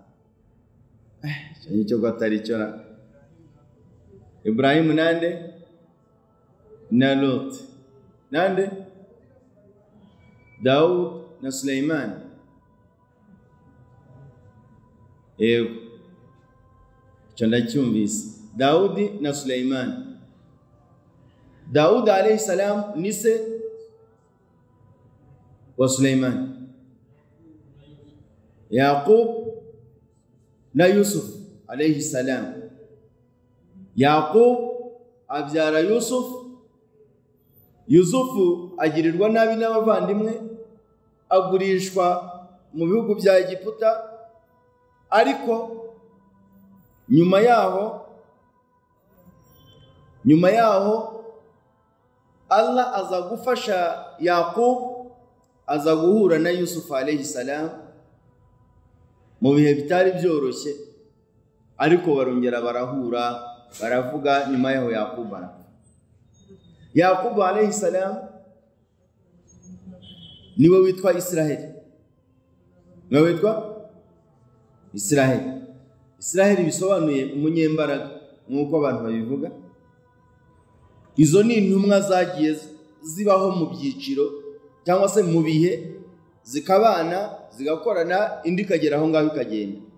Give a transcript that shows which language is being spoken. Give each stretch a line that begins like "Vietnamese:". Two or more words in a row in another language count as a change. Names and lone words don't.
Kinyarwanda: Icyo gatari cyo. Ibrahim nande? Na Lot. Nande? Daud na Suleiman. Yego, icyo ndacyumvise. Daudi na Suleiman. Daud
Arabic: عليه السلام
Kinyarwanda: ni se wa Suleiman. Yaqub na Yusuf
Arabic: عليه السلام.
Kinyarwanda: Yaqub abyara Yusuf. Yusufu agirirwa nabi n'abavandimwe, agurishwa mu bihugu bya Egiputa, ariko nyuma yaho Allah aza gufasha Yaqub, aza guhura na Yusuf
Arabic: عليه السلام
Kinyarwanda: mu bihe bitari byoroshye, ariko barongera barahura, baravuga. Nyuma yaho Yaqub
Arabic: عليه السلام
Kinyarwanda: niwe witwa Israheli. Niwe witwa Israheli. Israheli bisobanuye umunyembaraga nk'uko abantu babivuga. Izo ni intumwa zagiye zibaho mu byiciro cyangwa se mu bihe, zikabana zigakorana, indi ikagera aho ngaho ikagenda.